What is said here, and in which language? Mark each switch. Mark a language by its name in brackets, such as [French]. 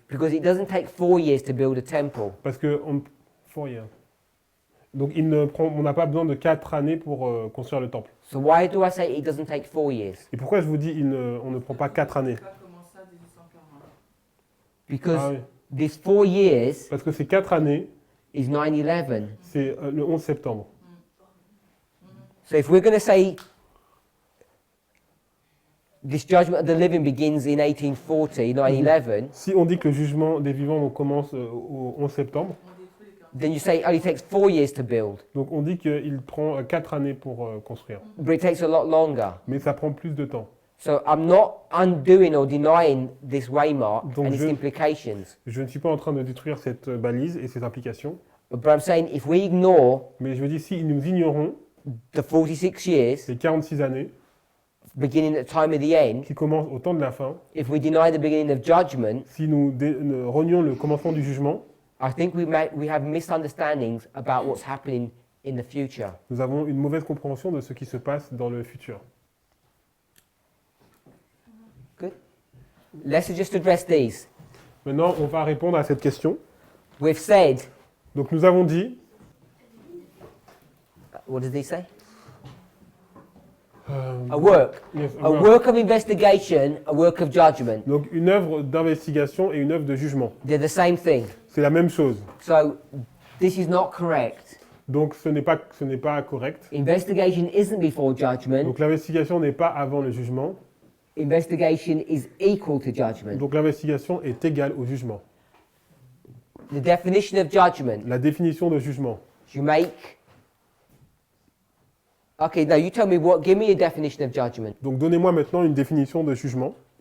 [English] Because it doesn't take 4 years to build a temple. [French] Parce que donc on n'a pas besoin de 4 années pour construire le temple. [English] So why do I say it doesn't take 4 years? [French] Et pourquoi je vous dis on ne prend pas 4 années? Pas commencé à 1840. [English] Because [French] Ah oui. [English] this 4 years [French] Parce que ces 4 années, [English] is 9/11. [French] c'est le 11 septembre. [English] So if we're going to say this judgment of the living begins in 1840, 9/11, [French] Si on dit que le jugement des vivants commence au 11 septembre, [English] then you say it only takes 4 years to build. [French] donc on dit qu'il prend 4 années pour construire. [English] But it takes a lot longer. [French] Mais ça prend plus de temps. [English] So I'm not undoing or denying this waymark [French] Donc [English] and its [French] je- [English] implications. [French] Je ne suis pas en train de détruire cette balise et ses implications, [English] But I'm saying if we ignore [French] mais je veux dire, si nous ignorons [English] the 46 years [French] ces 46 années [English] beginning at the time of the end, [French] qui commencent au temps de la fin, [English] if we deny the beginning of judgment, [French] si nous renions le commencement du jugement, [English] I think we have misunderstandings about what's happening in the future. [French] nous avons une mauvaise compréhension de ce qui se passe dans le futur. [English] Good. Let's just address these. [French] Maintenant, on va répondre à cette question. [English] We've said, [French] Donc nous avons dit, [English] what does he say? euh, A work. yes, A work of investigation, a work of judgment. [French] donc une œuvre d'investigation et une œuvre de jugement. [English] They're the same thing. [French] C'est la même chose. [English] So this is not correct. [French] Donc ce n'est pas correct. [English] Investigation isn't before judgment. [French] Donc l'investigation n'est pas avant le jugement. [English] Investigation is equal to judgment. [French] Donc l'investigation est égale au jugement. [English] The definition of judgment, [French] La définition de jugement. [English] you make. Okay, now you tell me what, give me a definition of judgment. [French] Donc donnez-moi maintenant une définition de jugement.